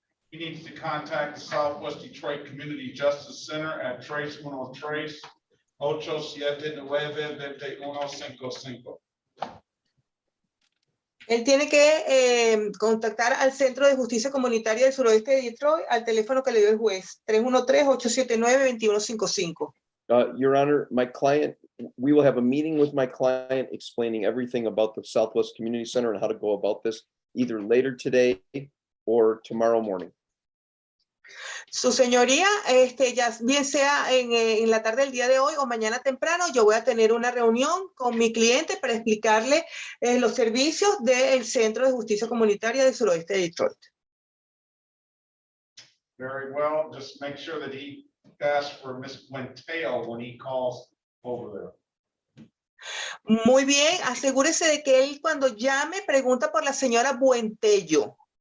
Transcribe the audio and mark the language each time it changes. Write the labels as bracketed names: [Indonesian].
[English] He needs to contact the Southwest Detroit Community Justice Center at Trace 103 879-2155. [Spanish] Él tiene que contactar al Centro de Justicia Comunitaria del Suroeste de Detroit al teléfono que le dio el juez, 313-879-2155. [English] Your Honor, my client, we will have a meeting with my client explaining everything about the Southwest Community Center and how to go about this. either later today or tomorrow morning. [Spanish] Su señoría, ya bien sea en la tarde del día de hoy o mañana temprano, yo voy a tener una reunión con mi cliente para explicarle los servicios del Centro de Justicia Comunitaria del Suroeste de Detroit. [English] Very well, just make sure that he asks for Miss Quinteo when he calls over there. [Spanish] Muy bien, asegúrese de que él cuando llame pregunta por la señora Buentello.